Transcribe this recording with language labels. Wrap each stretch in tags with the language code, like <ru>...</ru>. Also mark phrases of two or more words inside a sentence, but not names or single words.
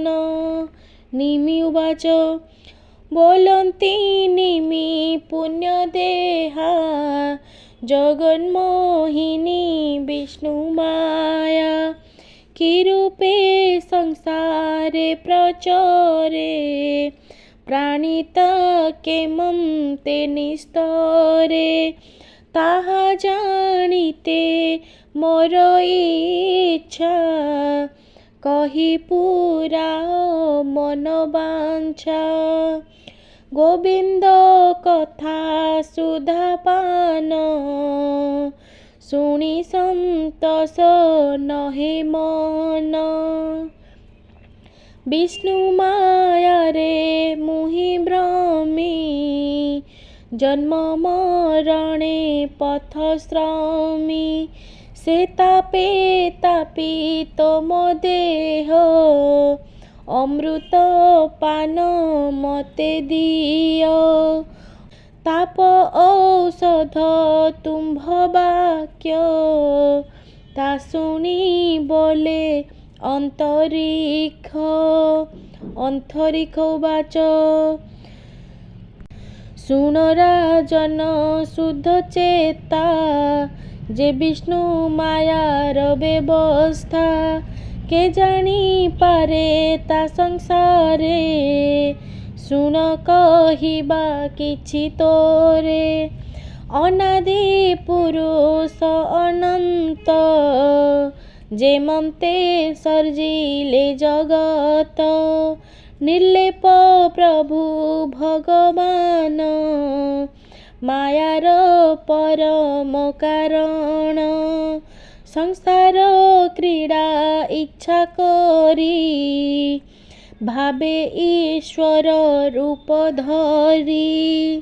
<sa>निमि उवाच</sa> <or>ବୋଲନ୍ତି ନିମି ପୁଣ୍ୟଦେହା, ଜଗନ୍ମୋହିନୀ ବିଷ୍ଣୁମାୟା। କିରୂପେ ସଂସାରେ ପ୍ରଚରେ, ପ୍ରାଣିତା କେମନ୍ତେ ନିସ୍ତରେ। ତାହା ଜାଣିତେ ମୋର ଇଚ୍ଛା, କହି ପୂରା ମନ ବାଞ୍ଛା। ଗୋବିନ୍ଦ କଥା ସୁଧାପାନ, ଶୁଣି ସନ୍ତୋଷ ନୁହେ ମନ। ବିଷ୍ଣୁ ମାୟାରେ ମୁହିଁ ଭ୍ରମି, ଜନ୍ମ ମରଣେ ପଥଶ୍ରମୀ। ସେ ତାପେ ତାପିତ ମୋ ଦେହ, ଅମୃତ ପାନ ମତେ ଦିଅ। ତାପ ଔଷଧ ତୁମ୍ଭ ବାକ୍ୟ, ତା ଶୁଣି ବୋଲେ ଅନ୍ତରୀକ୍ଷ।</or> <sa>अंतरिक्ष उवाच</sa> <or>ଶୁଣ ରାଜନ ଶୁଦ୍ଧ ଚେତା, ଯେ ବିଷ୍ଣୁ ମାୟାର ବ୍ୟବସ୍ଥା। କେ ଜାଣି ପାରେ ତା ସଂସାରେ, ଶୁଣ କହିବା କିଛି ତୋରେ। ଅନାଦି ପୁରୁଷ ଅନନ୍ତ, ଯେମନ୍ତେ ସର୍ଜିଲେ ଜଗତ। ନିର୍ଲେପ ପ୍ରଭୁ ଭଗବାନ, ମାୟାର ପରମ କାରଣ। ସଂସାର କ୍ରୀଡ଼ା ଇଚ୍ଛା କରି, ଭାବେ ଈଶ୍ୱର ରୂପ ଧରି।</or>